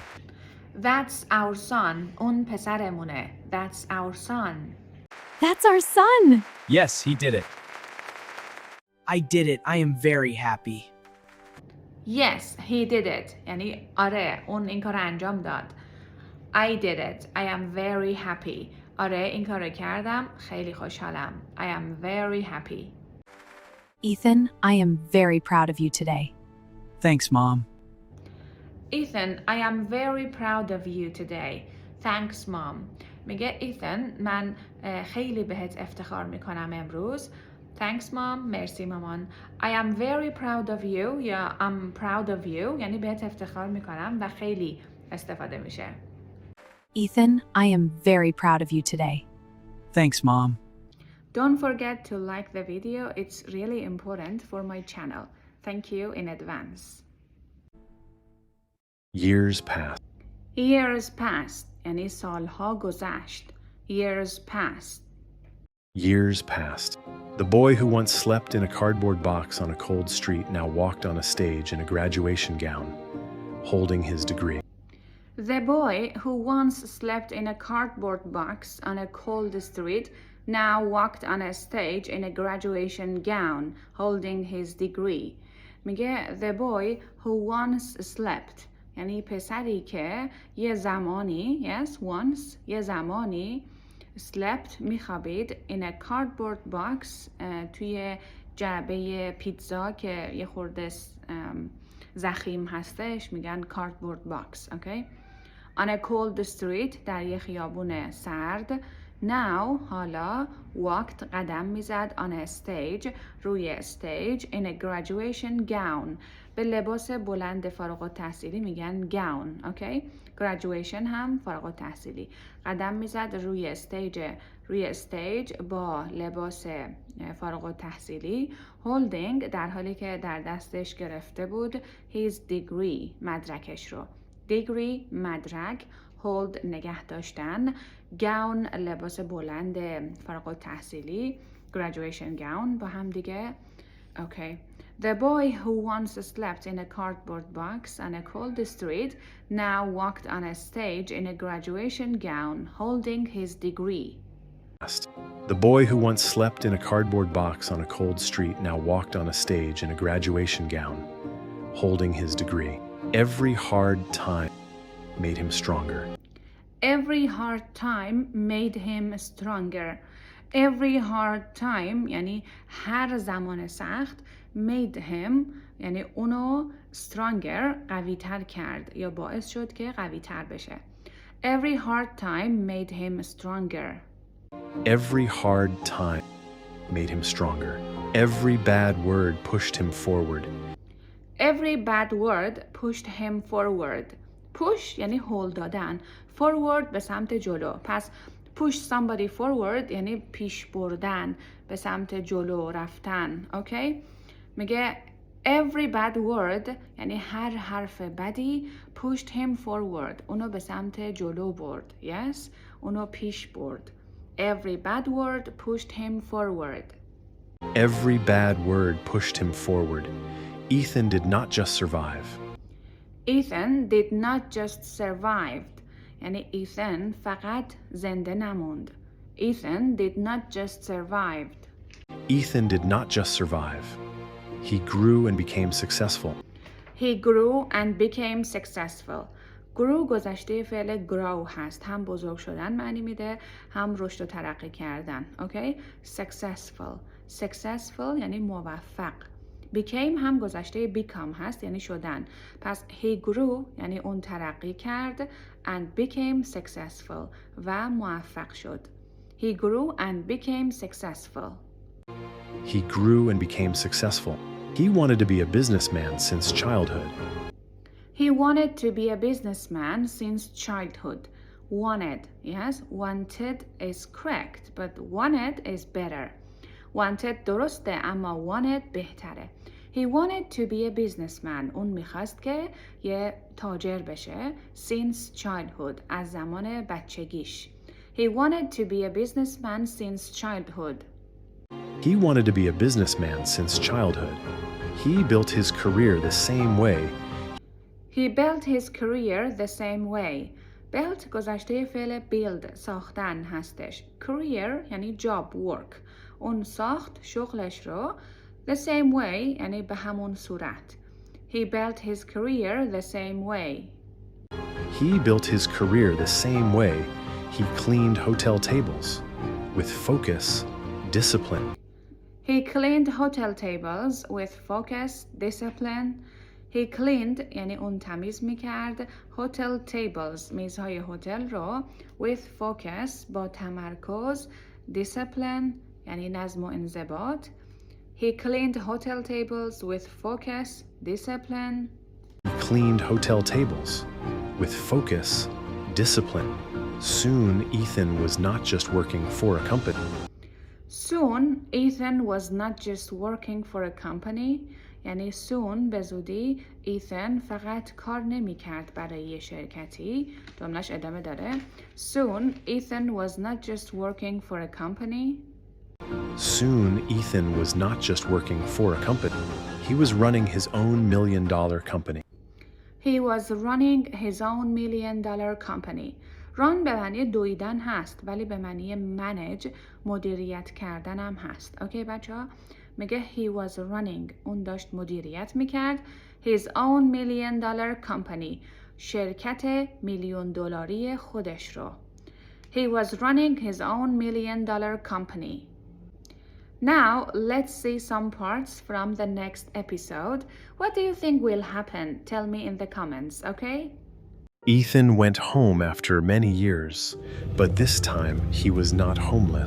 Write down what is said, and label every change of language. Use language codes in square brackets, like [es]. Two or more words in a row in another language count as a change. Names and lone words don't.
[en] That's our son. [fa] اون پسرمونه. [en] That's our son. That's our son! Yes, he did it. I did it. I am very happy. Yes, he did it. [fa] یعنی آره اون این کار انجام داد. [en] I did it. I am very happy. [fa] آره این کار کردم. خیلی خوشحالم. [en] I am very happy. Ethan, I am very proud of you today. Thanks, Mom. Ethan, I am very proud of you today. Thanks, Mom. [fa] میگه ایثن من خیلی بهت افتخار میکنم امروز. [en] Thanks, Mom. [fa] مرسی مامان. [en] I am very proud of you یا I'm proud of you [fa] یعنی بهت افتخار میکنم و خیلی استفاده میشه. [en] Ethan, I am very proud of you today. Thanks, Mom. Don't forget to like the video. It's really important for my channel. Thank you in advance. Years passed. Years passed [fa] یعنی سالها گذشت. [en] Years passed. Years passed. The boy who once slept in a cardboard box on a cold street now walked on a stage in a graduation gown, holding his degree. The boy who once slept in a cardboard box on a cold street now walked on a stage in a graduation gown, holding his degree. [fa] میگه [en] the boy who once slept [fa] یعنی پسری که یه زمانی [en] yes once [fa] یه زمانی slept میخوابید [en] in a cardboard box [fa] توی جعبه پیتزا که یه خورده ضخیم هستش میگن [en] cardboard box okay? On a cold street [fa] در یه خیابون سرد [en] now حالا walked [fa] قدم میزد [en] on a stage روی stage in a graduation gown [fa] به لباس بلند فارغ التحصیلی میگن [en] gown okay? [fa] graduation هم فارغ التحصیلی قدم میزد روی استیج با لباس فارغ التحصیلی holding در حالی که در دستش گرفته بود [en] his degree [fa] مدرکش رو degree مدرک hold نگه داشتن gown لباس بلند فارغ التحصیلی [en] graduation gown [fa] با هم دیگه okay. [en] The boy who once slept in a cardboard box on a cold street now walked on a stage in a graduation gown holding his degree. The boy who once slept in a cardboard box on a cold street now walked on a stage in a graduation gown, holding his degree. Every hard time made him stronger. Every hard time made him stronger. Every hard time [fa] یعنی هر زمان سخت [en] made him [fa] یعنی اونو stronger قوی تر کرد یا باعث شد که قوی تر بشه. [en] Every hard time made him stronger. Every hard time made him stronger. Every bad word pushed him forward. Every bad word pushed him forward. [fa] Push یعنی هول دادن. Forward به سمت جلو. پس [en] push somebody forward [fa] یعنی پیش بردن به سمت جلو رفتن. اوکی؟ میگه [en] every bad word [fa] یعنی هر حرف بدی [en] pushed him forward. [fa] اونو به سمت جلو برد. Yes؟ اونو پیش برد. [en] Every bad word pushed him forward. Every bad word pushed him forward. Ethan did not just survive. Ethan did not just survive. [fa] یعنی Ethan فقط زنده نموند. [en] Ethan did not just survive. Ethan did not just survive. He grew and became successful. He grew and became successful. [fa] grew گذشته فعل grow هست. هم بزرگ شدن معنی میده هم رشد و ترقی کردن. اوکی؟ [en] Successful. Successful [fa] یعنی موفق. Became هم گذشته become هست یعنی شدن. پس [en] he grew [fa] یعنی اون ترقی کرد [en] and became successful [fa] و موفق شد. [en] He grew and became successful. He grew and became successful. He wanted to be a businessman since childhood. He wanted to be a businessman since childhood. Wanted, yes, wanted is correct, but wanted is better. [fa] Wanted درسته اما wanted بهتره. [en] He wanted to be a businessman. [fa] اون میخواست که یه تاجر بشه [en] since childhood [fa] از زمان بچگیش. [en] He wanted to be a businessman since childhood. He wanted to be a businessman since childhood. He built his career the same way. He built his career the same way. [fa] Built گذشته فعل build ساختن هستش. [en] Career یعنی job work. [fa] اون ساخت شغلش رو [en] the same way [fa] یعنی به همون صورت. [en] He built his career the same way. He built his career the same way. He cleaned hotel tables with focus, discipline. He cleaned hotel tables with focus, discipline. He cleaned [fa] یعنی اون تمیز میکرد [en] hotel tables [fa] میزهای هتل رو [en] with focus [fa] با تمرکز discipline یعنی نظم و انضباط. [en] He cleaned hotel tables with focus, discipline. He cleaned hotel tables with focus, discipline. Soon, Ethan was not just working for a company. Soon, Ethan was not just working for a company. [fa] یعنی soon به زودی Ethan فقط کار نمی کرد برای یه شرکتی. جملهش ادامه داره. [en] Soon, Ethan was not just working for a company. Soon, Ethan was not just working for a company. He was running his own $1 million company. He was running his own $1 million company. [fa] run به معنی دویدن هست ولی به معنی manage مدیریت کردن هم هست. اوکی بچه ها؟ میگه [en] he was running [fa] اون داشت مدیریت میکرد [en] his own $1 million company [fa] شرکت $1,000,000 خودش رو. [en] He was running his own $1 million company. Now, let's see some parts from the next episode. What do you think will happen? Tell me in the comments, okay? Ethan went home after many years, but this time he was not homeless.